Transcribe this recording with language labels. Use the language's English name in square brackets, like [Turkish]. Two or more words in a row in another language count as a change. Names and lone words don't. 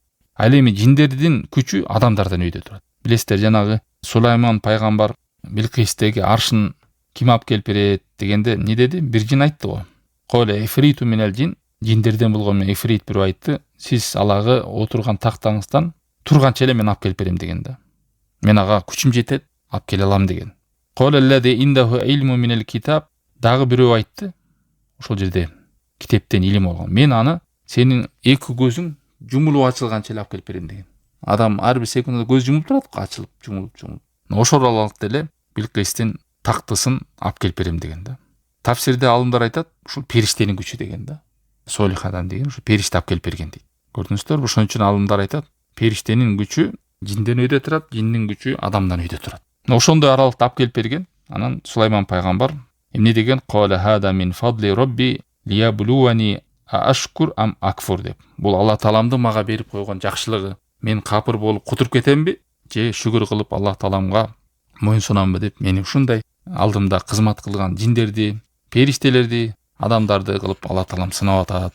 [Kyrgyz] Ал эми жиндердин күчү адамдардан өйдө турат. Билесиздер, жанагы Сулайман пайгамбар Билкистеги аршын ким алып келип берет дегенде не деди? Бир жин айтты го. [Arabic] قال عفريت من الجن, [Kyrgyz] жиндерден болгон эфрит бирөө айтты: "Сиз алагы отурган тактаңыздан турганча эле мен алып келип берем" деген да. Мен ага күчүм жетет, алып келе алам деген. [Arabic] قال الذي عنده علم من الكتاب, [Kyrgyz] дагы бирөө айтты. Ошол жерде китептен илим болгон. Мен аны сенин эки көзүң жумулуп ачылганча эле алып келип берем деген. Адам ар бир секундада көз жумуп турат го, ачылып, жумулуп. Ошол аралыкта эле Билкистин тактысын алып келип берем деген да. Тафсирде алымдар айтат, ушул периштенин күчү деген да. Солих адам деген ушу периште алып келип берген дейт. Көрдүңүздөр, ошон үчүн алымдар айтат, периштенин күчү жинден өйдө турат, жиндин күчү адамдан өйдө турат. Ошондой аралыкта алып келип берген. Анан Сулайман пайгамбар эмне деген? [Arabic] قال هذا من فضل ربي ليبلوني أأشكر أم أكفر деп. [Kyrgyz] Бул Алла тааламдын мага берип койгон жакшылыгы. Мен капыр болуп кутуруп кетемби же шүгүр кылып Алла тааламга моюн сунамбы деп, мени ушундай алдымда кызмат кылган жиндерди, периштелерди, адамдарды кылып Алла таалам сынап атат.